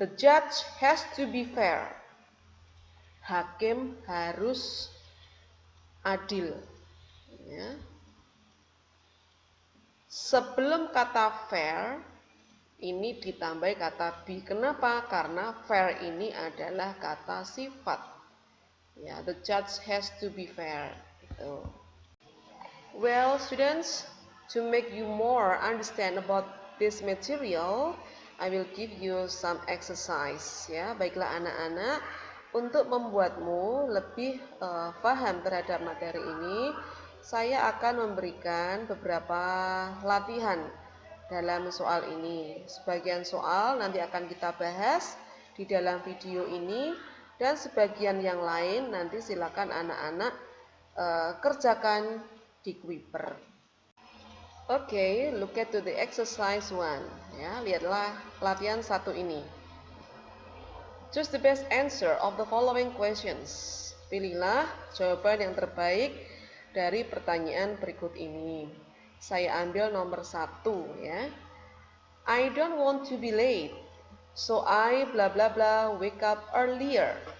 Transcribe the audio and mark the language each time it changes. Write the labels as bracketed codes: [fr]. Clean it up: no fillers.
[en] The judge has to be fair. [id] Hakim harus adil. Ya. Sebelum kata fair, ini ditambah kata be. Kenapa? Karena fair ini adalah kata sifat. Ya, [en] the judge has to be fair. [id] Gitu. [en] Well, students, to make you more understand about this material, I will give you some exercise. [id] Ya, baiklah anak-anak, untuk membuatmu lebih paham terhadap materi ini, saya akan memberikan beberapa latihan dalam soal ini. Sebagian soal nanti akan kita bahas di dalam video ini, dan sebagian yang lain nanti silakan anak-anak kerjakan di Kuiper. [en] Oke, look at the exercise 1. [id] Ya, lihatlah latihan 1 ini. [en] Choose the best answer of the following questions. [id] Pilihlah jawaban yang terbaik dari pertanyaan berikut ini. Saya ambil nomor 1 ya. [en] I don't want to be late, so I bla bla bla wake up earlier.